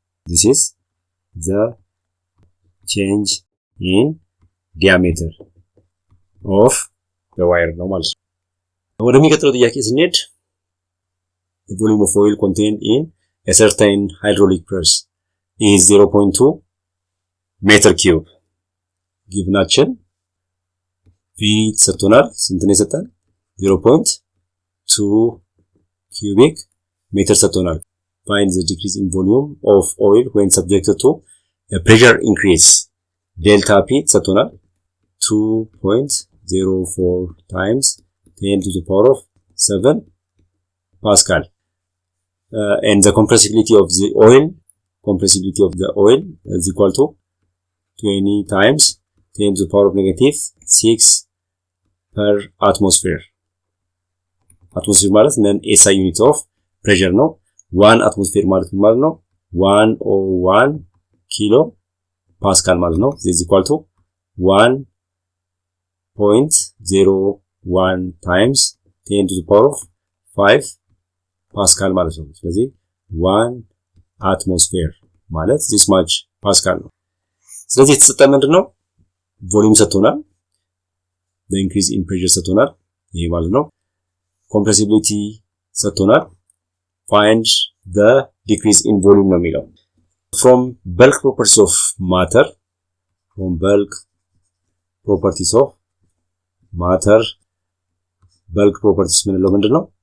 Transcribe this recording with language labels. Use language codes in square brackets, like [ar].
[en] This is the change in diameter of the wire [am] ነው ማለት ነው። ወደሚቀጥለው ጥያቄ ስንሄድ [en] the volume of oil contained in a certain hydraulic press is 0.2 meter cube. [am] ጊቭናችን V ተሰጥቶናል። ስንት ነው የሰጠን? [en] 0.2 cubic meter [am] ሰጥቶናል። [en] Find the decrease in volume of oil when subjected to a pressure increase. Delta P [am] ሰጥቶናል [en] 2.04 times 10 to the power of 7 Pascal. And the compressibility of the oil is equal to 20 times 10 to the power of negative 6 per atmosphere. Atmosphere ማለት ነን SI unit of pressure ነው። 1 atmosphere ማለት ነው 101 ኪሎ ፓስካል ማለት ነው። this is equal to 1.01 times 10 to the power of 5 ፓስካል ማለት ነው። ስለዚህ 1 atmosphere ማለት this much ፓስካል ነው። [am] ስለዚህ የተሰጠን ምንድነው? ቮሊዩም ሰጥቶናል። [en] the increase in pressure ሰጥቶናል። ይሄ ማለት ነው። compressibility ሰጥቶናል። find the decrease in volume ነው የሚለው። from bulk properties of matter bulk properties [am] ምንለው ምንድነው?